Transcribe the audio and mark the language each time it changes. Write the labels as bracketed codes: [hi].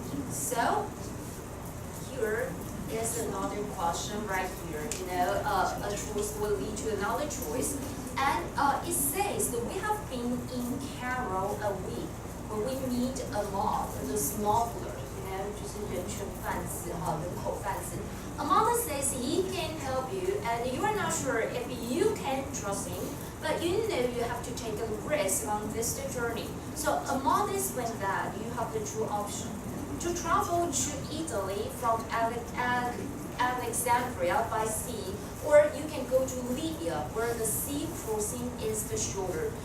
[en] So, here is another question right here. A choice will lead to another choice. And it says that we have been in Cairo a week, where we meet a mob, the smuggler. [zh] 就是人权贩子哈，人口贩子。 [en] Amanda says he can help you, and you are not sure if you can trust him, but you know you have to take a risk on this journey. So Amanda explained that you have the two options: to travel to Italy from Alexandria by sea, or you can go to Libya, where the sea crossing is the shorter.